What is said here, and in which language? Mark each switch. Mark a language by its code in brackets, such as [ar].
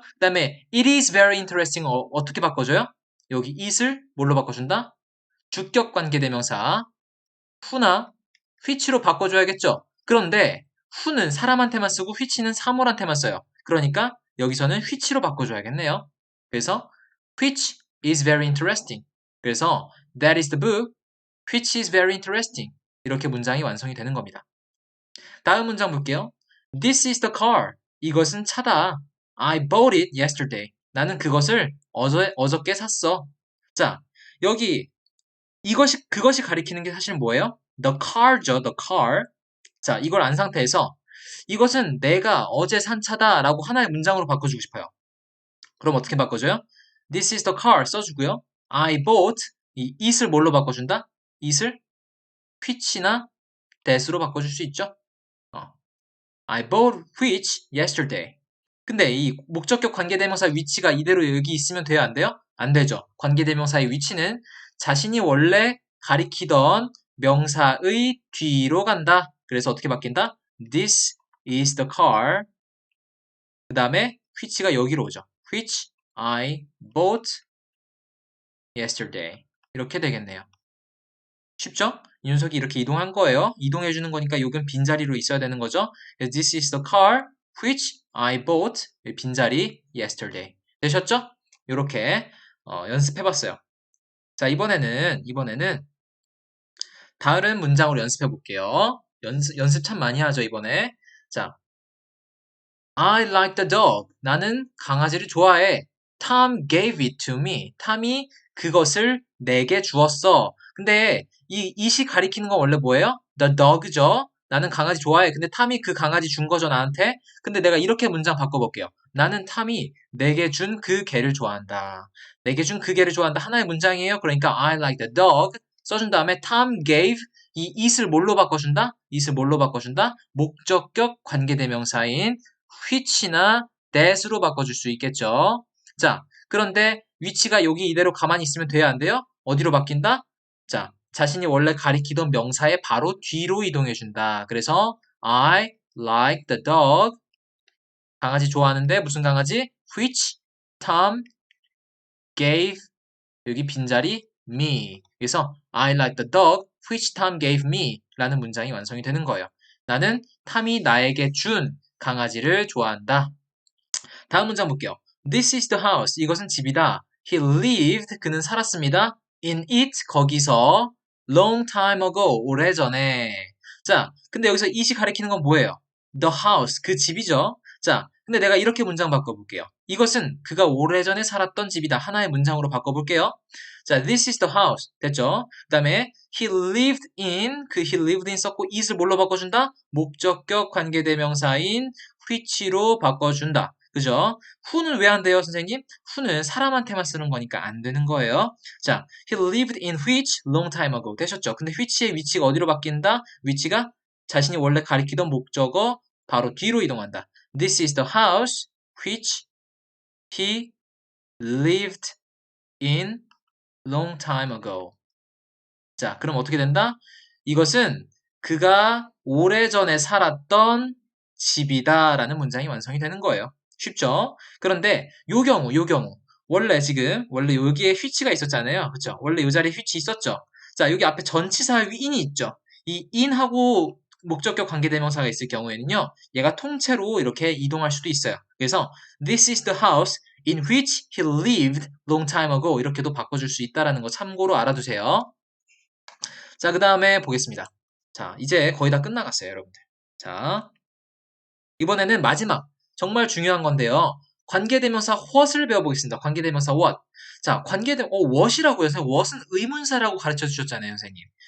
[ko] 그 다음에 [en] it is very interesting [ko] 어떻게 바꿔줘요? 여기 it을 뭘로 바꿔준다? 주격 관계대명사 who나 which로 바꿔줘야겠죠? 그런데 who는 사람한테만 쓰고 which는 사물한테만 써요. 그러니까 여기서는 which로 바꿔줘야겠네요. [en] 그래서 which is very interesting. 그래서 that is the book which is very interesting. [ko] 이렇게 문장이 완성이 되는 겁니다. 다음 문장 볼게요. [en] This is the car. [ko] 이것은 차다. [en] I bought it yesterday. [ko] 나는 그것을 어저께 샀어. 자, 여기 그것이 가리키는 게 사실 뭐예요? [en] The car죠, the car. [ko] 자, 이걸 안 상태에서 이것은 내가 어제 산 차다라고 하나의 문장으로 바꿔주고 싶어요. 그럼 어떻게 바꿔줘요? [en] This is the car 써주고요. I bought [ko] 이 it을 뭘로 바꿔준다? it을 which나 that으로 바꿔줄 수 있죠? 어. [en] I bought which yesterday. [ko] 근데 이 목적격 관계대명사 위치가 이대로 여기 있으면 돼요, 안 돼요? 안 되죠. 관계대명사의 위치는 자신이 원래 가리키던 명사의 뒤로 간다. 그래서 어떻게 바뀐다? [en] This is the car. [ko] 그 다음에 which가 여기로 오죠. [en] Which I bought yesterday. [ko] 이렇게 되겠네요. 쉽죠? 윤석이 이렇게 이동한 거예요. 이동해 주는 거니까 요건 빈자리로 있어야 되는 거죠. [en] This is the car which I bought. [ko] 빈자리 yesterday. 되셨죠? 이렇게 연습해 봤어요. 자, 이번에는 다른 문장으로 연습해 볼게요. 연습 참 많이 하죠, 이번에. 자, [en] I like the dog. [ko] 나는 강아지를 좋아해. [en] Tom gave it to me. [ko] 탐이 그것을 내게 주었어. 근데 이 it이 가리키는 건 원래 뭐예요? The dog죠. 나는 강아지 좋아해. 근데 탐이 그 강아지 준 거죠, 나한테. 근데 내가 이렇게 문장 바꿔볼게요. 나는 탐이 내게 준 그 개를 좋아한다. 내게 준 그 개를 좋아한다. 하나의 문장이에요. [en] 그러니까 I like the dog. [ko] 써준 다음에 [en] Tom gave [ko] 이 it을 뭘로 바꿔준다? it을 뭘로 바꿔준다? 목적격 관계대명사인 which나 that으로 바꿔줄 수 있겠죠. 자, 그런데 위치가 여기 이대로 가만히 있으면 돼야 안 돼요? 어디로 바뀐다? 자, 자신이 원래 가리키던 명사의 바로 뒤로 이동해준다. [en] 그래서 I like the dog. [ko] 강아지 좋아하는데 무슨 강아지? [en] Which Tom gave 여기 빈자리 me. 그래서 I like the dog which Tom gave me [ko] 라는 문장이 완성이 되는 거예요. 나는 탐이 나에게 준 강아지를 좋아한다. 다음 문장 볼게요. [en] This is the house. [ko] 이것은 집이다. [en] He lived. [ko] 그는 살았습니다. [en] In it. [ko] 거기서. [en] Long time ago. 오래전에. [ko] 자, 근데 여기서 it이 가리키는 건 뭐예요? [en] The house. [ko] 그 집이죠. 자, 근데 내가 이렇게 문장 바꿔볼게요. 이것은 그가 오래전에 살았던 집이다. 하나의 문장으로 바꿔볼게요. [en] 자, this is the house. 됐죠? 그 다음에 he lived in. [ko] 그 he lived in 썼고 it을 뭘로 바꿔준다? 목적격 관계대명사인 which로 바꿔준다. 그죠? who는 왜 안 돼요, 선생님? who는 사람한테만 쓰는 거니까 안 되는 거예요. [en] 자, he lived in which long time ago. [ko] 되셨죠? 근데 which의 위치가 어디로 바뀐다? 위치가 자신이 원래 가리키던 목적어 바로 뒤로 이동한다. [en] This is the house which he lived in long time ago. [ko] 자, 그럼 어떻게 된다? 이것은 그가 오래전에 살았던 집이다 라는 문장이 완성이 되는 거예요. 쉽죠? 그런데 요 경우 원래 여기에 which가 있었잖아요. 그쵸? 원래 이 자리에 which 있었죠? 자, 여기 앞에 전치사 in이 있죠? 이 in하고 목적격 관계대명사가 있을 경우에는요. 얘가 통째로 이렇게 이동할 수도 있어요. [en] 그래서 this is the house in which he lived long time ago [ko] 이렇게도 바꿔줄 수 있다는 거 참고로 알아두세요. 자, 그 다음에 보겠습니다. 자, 이제 거의 다 끝나갔어요, 여러분들. 자, 이번에는 마지막, 정말 중요한 건데요. 관계대명사 what을 배워보겠습니다. 관계대명사 what. 자, what이라고요. 선생님, what은 의문사라고 가르쳐 주셨잖아요, 선생님.